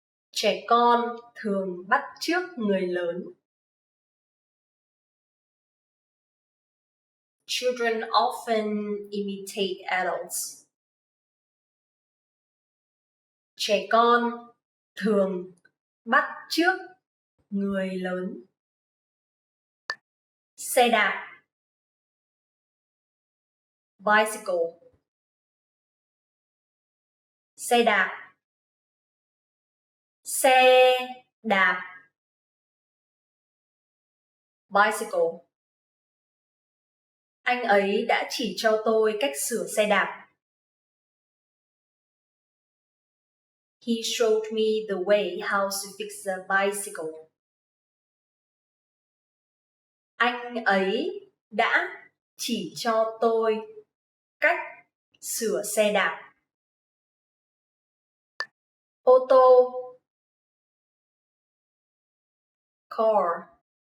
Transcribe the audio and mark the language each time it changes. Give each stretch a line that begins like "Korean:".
Vietnamese: Trẻ con thường bắt chước người lớn.
English: Children often imitate adults.
Vietnamese: Trẻ con thường bắt chước người lớn. Xe đạp.
English: Bicycle.
Vietnamese: Xe đạp. Xe đạp.
English: Bicycle.
Vietnamese: Anh ấy đã chỉ cho tôi cách sửa xe đạp.
English: He showed me the way how to fix a bicycle.
Vietnamese: Anh ấy đã chỉ cho tôi cách sửa xe đạp. Ô tô.
English: Car.